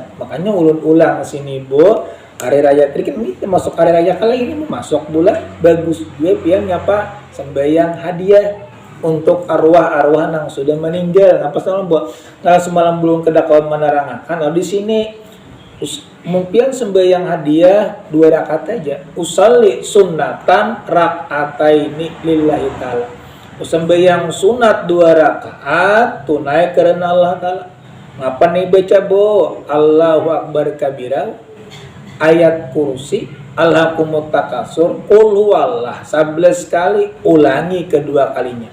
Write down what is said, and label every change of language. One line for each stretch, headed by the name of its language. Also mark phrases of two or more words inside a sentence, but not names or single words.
Banjar: Makanya ulun ulang sini Bu, hari raya tadi kan ini masuk hari raya kali ini masuk bulan bagus juga pian ngapa sembahyang hadiah untuk arwah-arwah yang sudah meninggal. Ngapa semalam buat kalau semalam belum kedakauan menerangakan di sini mungkin sembahyang hadiah 2 rakaat aja.
Arabic: أصلي سنة ركعتين لله تعالى.
Banjar: Sembahyang sunat 2 rakaat tunai karena Allah Ta'ala. Ngapa nih baca Bu?
Arabic: الله أكبر كبيرا,
Banjar: ayat kursi,
Arabic: ألهاكم التكاثر, قل هو الله
Banjar: 11 kali, ulangi kedua kalinya.